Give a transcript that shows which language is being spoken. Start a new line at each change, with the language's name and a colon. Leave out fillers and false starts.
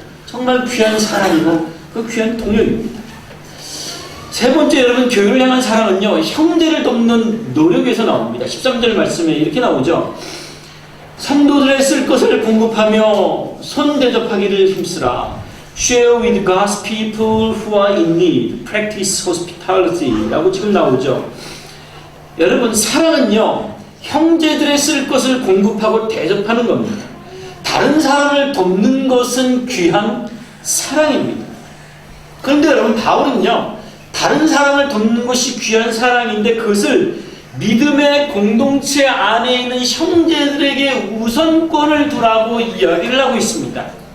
Korean: 정말 귀한 사랑이고 그 귀한 동역입니다. 세 번째, 여러분, 교회를 향한 사랑은요, 형제를 돕는 노력에서 나옵니다. 13절 말씀에 이렇게 나오죠. 성도들의 쓸 것을 공급하며 손 대접하기를 힘쓰라.
English: Share with God's people who are in need. Practice hospitality. 라고 지금 나오죠.
Korean: 여러분, 사랑은요, 형제들의 쓸 것을 공급하고 대접하는 겁니다. 다른 사람을 돕는 것은 귀한 사랑입니다. 그런데 여러분, 바울은요, 다른 사람을 돕는 것이 귀한 사랑인데 그것을 믿음의 공동체 안에 있는 형제들에게 우선권을 두라고 이야기를 하고 있습니다.